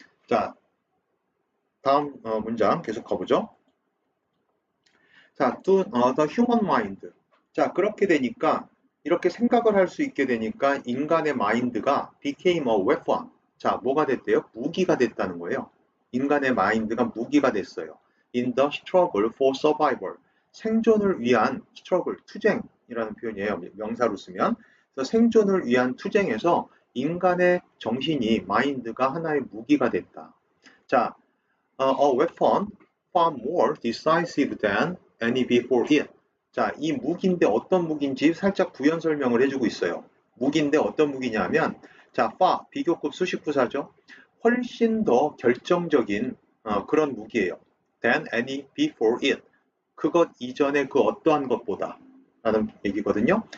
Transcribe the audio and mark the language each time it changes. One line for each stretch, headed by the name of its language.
Korean: 자, 다음 문장 계속 가보죠.
English: 자, the human mind.
Korean: 자, 그렇게 되니까 이렇게 생각을 할 수 있게 되니까 인간의 마인드가
English: became a weapon.
Korean: 자, 뭐가 됐대요? 무기가 됐다는 거예요. 인간의 마인드가 무기가 됐어요.
English: In the struggle for survival.
Korean: 생존을 위한 struggle, 투쟁이라는 표현이에요. 명사로 쓰면. 그래서 생존을 위한 투쟁에서 인간의 정신이 마인드가 하나의 무기가 됐다.
English: 자, a weapon far more decisive than any before it.
Korean: 자, 이 무기인데 어떤 무기인지 살짝 부연 설명을 해주고 있어요. 무기인데 어떤 무기냐면, 자, far, 비교급 수식부사죠. 훨씬 더 결정적인 그런 무기예요.
English: than any before it.
Korean: 그것 이전의 그 어떠한 것보다 라는 얘기거든요.